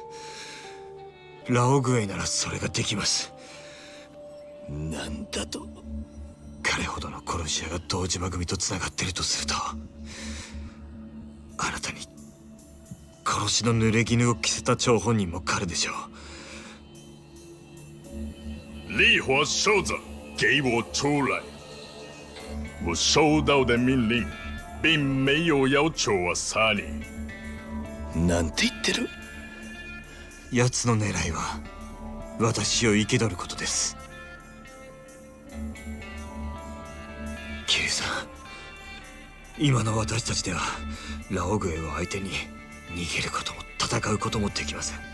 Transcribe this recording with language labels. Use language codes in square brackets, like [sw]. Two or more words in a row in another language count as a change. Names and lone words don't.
[ja] ラオグエイならそれができます。なんだと？彼ほどの殺し屋が堂島組とつながっているとすると、あなたに殺しの濡れ衣を着せた張本人も彼でしょう。 [zh] 烈火守者，给我出来！我收到的命令，并没有要求我杀你。 [ja] なんて言ってる？奴の狙いは私を生け捕ることです。キリさん、今の私たちではラオグエを相手に逃げることも戦うこともできません。